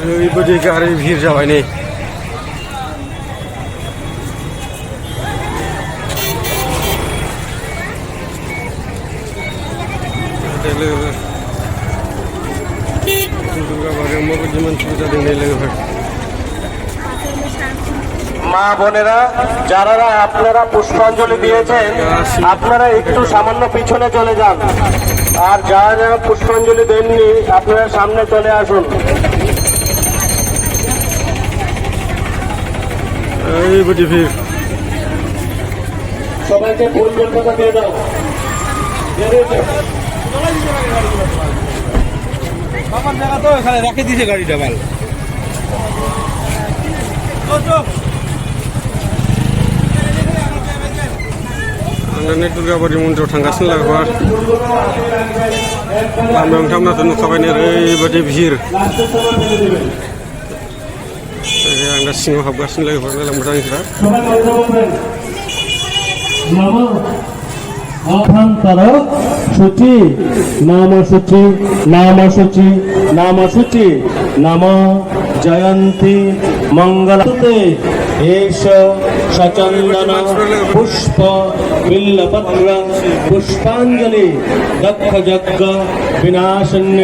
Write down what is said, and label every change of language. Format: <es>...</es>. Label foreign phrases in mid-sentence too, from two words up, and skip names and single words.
<brx>ओरैबायदि गारि भिर जाबाय नै दुर्गा बाजाराव माबायदि मानसिफोर जादों नै लोगोफोर</brx> <bn>মা বোনেরা যারা আপনারা পুষ্পাঞ্জলি দিয়েছেন আপনারা একটু সামান্য পিছনে চলে যান আর যারা যারা পুষ্পাঞ্জলি দেননি আপনারা সামনে চলে আসুন এইবারটি ভিড় সবাইকে ফুল কলকাতা দিয়ে দাও বাবার জায়গা তো এখানে রেখে দিয়েছে গাড়িটা মাল</bn> <brx>थांनानै दुर्गाबारि मन्दिराव थांगासिनो लोगोफोर लामायाव थांनाथ' नुखाबायनो ओरैबायदि भिर आं दा सिङाव हाबगासिनो लोगोफोर मोजां मोजांफ्रा</brx> <sa>अभ्यंतर शुचि नाम शुचि नाम शुचि नाम शुचि नम जयंती मंगलते एष सचंदन पुष्प बिल्लपत्र पुष्पांजलि दक्ष यज्ञ विनाशन्ये</sa>